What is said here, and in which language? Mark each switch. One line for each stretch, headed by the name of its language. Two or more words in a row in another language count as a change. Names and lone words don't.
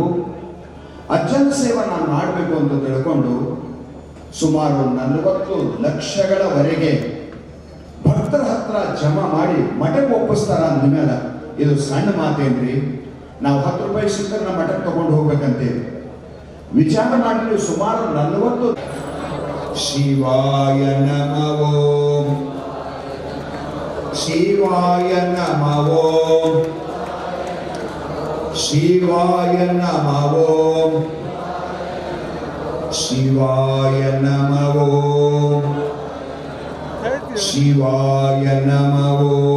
Kannada: ಅಜ್ಜನ ಸೇವೆ ನಾನು ಮಾಡಬೇಕು ಅಂತ ತಿಳ್ಕೊಂಡು ಸುಮಾರು 40 ಲಕ್ಷಗಳವರೆಗೆ ಭಕ್ತರ ಹತ್ರ ಜಮಾ ಮಾಡಿ ಮಠಕ್ಕೆ ಒಪ್ಪಿಸ್ತಾರ ಅಂದಮೇಲೆ ಇದು ಸಣ್ಣ ಮಾತೇನ್ರಿ. ನಾವು 10 ರೂಪಾಯಿ ಸಿಕ್ಕರೆ ನಮ್ಮ ಮಠಕ್ಕೆ ತಗೊಂಡು ಹೋಗ್ಬೇಕಂತೇಳಿ ವಿಚಾರ ಮಾಡಿ ಸುಮಾರು 40.
Sanskrit: ಶಿವಾಯ ನಮೋ ಶಿವಾಯ ನಮೋ ಶಿವಾಯ ನಮೋ ಶಿವಾಯ ನಮೋ ಶಿವಾಯ ನಮೋ.